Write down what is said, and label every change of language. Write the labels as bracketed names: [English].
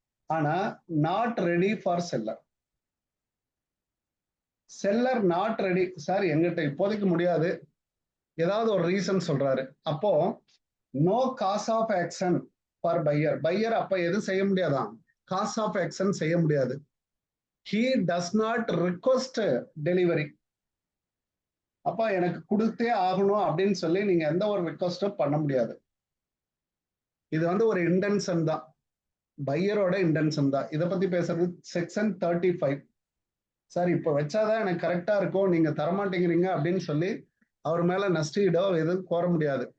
[Tamil] ஆனா [English] Not ready for seller. Seller not ready. [Tamil] Sir எங்கிட்ட இப்போதைக்கு முடியாது, ஏதாவது ஒரு ரீசன் சொல்றாரு. அப்போ [English] No cause of action for buyer. [Tamil] Pier அப்ப எதுவும் செய்ய முடியாதான், காஸ் ஆஃப் ஆக்ஷன் செய்ய முடியாது. [English] he does not request delivery. [Tamil] அப்ப எனக்கு கொடுத்தே ஆகணும் அப்படின்னு சொல்லி நீங்க எந்த ஒரு ரிக்வஸ்டும் பண்ண முடியாது. இது வந்து ஒரு இன்டென்ஷன் தான், பையரோட இன்டென்ஷன் தான். இதை பத்தி பேசுறது செக்ஷன் 35. சார் இப்ப வச்சாதான் எனக்கு கரெக்டா இருக்கும், நீங்க தரமாட்டேங்கிறீங்க அப்படின்னு சொல்லி அவர் மேல நஷ்டீடோ எதுவும் கோர முடியாது.